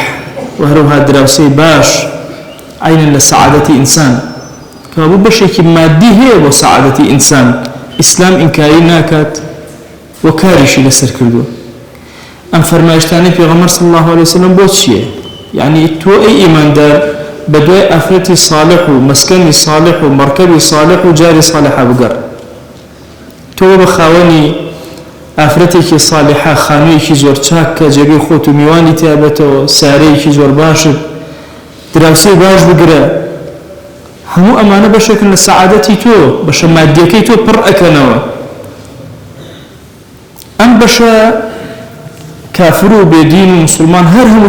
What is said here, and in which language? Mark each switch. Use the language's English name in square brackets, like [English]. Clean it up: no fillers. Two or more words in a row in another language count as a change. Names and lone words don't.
[Central Kurdish] و هەروەها دراوسەی باش عینن لە سەعادەتی ئینسان کە بوو بەشێکی مادی هەیە بۆ سەعادەتی ئینسان. ئیسلام ئینکاری ناکات و کاریشی لەسەر کردووە. ئەم فەرمایشتانەی پێغەمبەر [Arabic] صلی الله عليه وسلم [Central Kurdish] بۆ چییە؟ یعنی تۆ ئەی ئیماندار بەدوای ئافرەتی صالح و مەسکەنی صالح و مەرکەبی صالح و جاری صالحە بگەڕ. تۆ بە خاوەنی ئافرەتێکی صالحە خانوویەکی زۆر چاک کە جێگەی خۆت و میوانی تیابێتەوە سارەیەکی زۆر باشت دراوسێ باش بگرە هەموو ئەمانە بەشێکن لە سەعادەتی تۆ بەشە مادیەکەی تۆ پڕ ئەکەنەوە ئەم بەشە کافر و بێدین و مسلمان هەر هەموو